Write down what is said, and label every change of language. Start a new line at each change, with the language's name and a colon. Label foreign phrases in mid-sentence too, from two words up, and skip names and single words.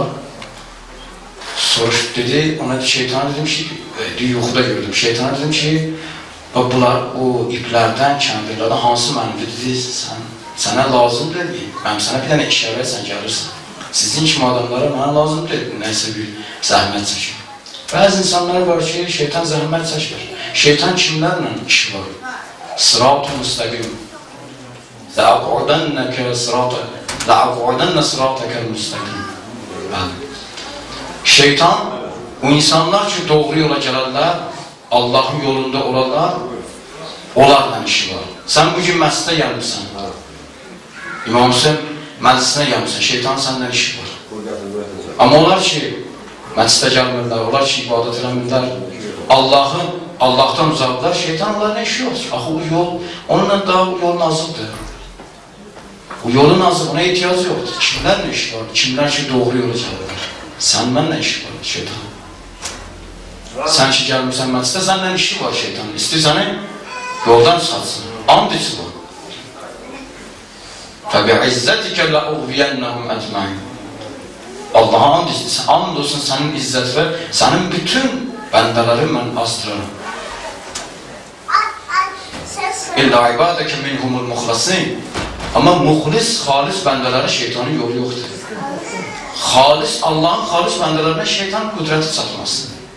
Azerbaijani: Soruşub dedi, ona şeytana dedim ki, yuxuda gördüm, şeytana dedim ki, bunlar o iplərdən, kəndirlərdən hansı mənimdir, dedi, sənə lazımdır, mənim sənə bir dənə işarə sən gəlirsən. Sizin kimi adamlara mənə lazımdır, nəysə bir zəhmət çəkin. Bəzi insanlar var ki, şeytan zəhmət çəkir. Şeytan kimlərlə işi var? Sırat-ı müstəqim.
Arabic: لَأَقْعُدَنَّكَ صِرَاطَكَ الْمُسْتَقِيمِ.
Azerbaijani: Şeytan, o insanlar ki doğru yola gələrlər, Allahın yolunda olarlar, onlarla işi var. Sən bugün məscidə gəlmirsən, İmam Hüseyin məclisinə gəlmirsən, şeytan səndən işi var. Amma onlar ki, məscidə gəlmirlər, onlar ki, ibadət eləmirlər, Allahdan uzaqlar, şeytan onlarla işi yox. Axı o yol, onunla daha o yol nazıqdır. O yolun nazıq, ona ehtiyac yoxdur. Kimlərlə işi var? Kimlər ki, doğru yola gəlirlər? Sən mənlə işi var, şeytan. Sən ki, gəlmirsən məscidə, səndən işi var şeytan. İstir səni yoldan çıxarsın. And içi var.
Arabic: فَبِعِزَّتِكَ لَأُغْوِيَنَّهُمْ أَجْمَعِينَ.
Azerbaijani: Allah'a and olsun sənin izzət və sənin bütün bəndələri mən azdırarım.
Arabic: إلا عبادك منهم المخلصين.
Azerbaijani: Amma muxlis, xalis bəndələrə şeytanın yolu yoxdur. Xalis, Allahın xalis bəndələrinə şeytan qüdrəti çatmasın.